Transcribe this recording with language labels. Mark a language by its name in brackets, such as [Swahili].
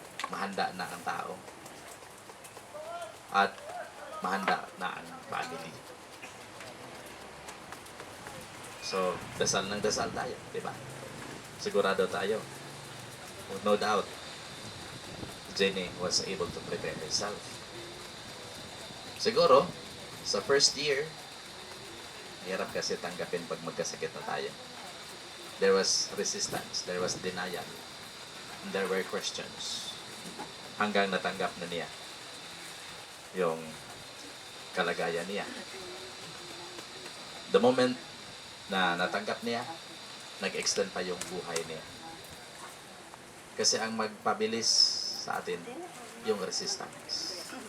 [Filipino] Mahanda na ang tao at mahanda na ang family. So, dasal ng dasal tayo, di ba? Sigurado tayo. [English] No doubt, Jenny was able to prepare herself. [Filipino] Siguro, sa first year, hirap kasi tanggapin pag magkasakit na tayo. [English] There was resistance, there was denial, and there were questions. [Filipino] Hanggang natanggap na niya yung kalagayan niya. [English] The moment [Filipino] na natanggap niya, nag-extend pa yung buhay niya. Kasi ang magpabilis sa atin, yung resistance.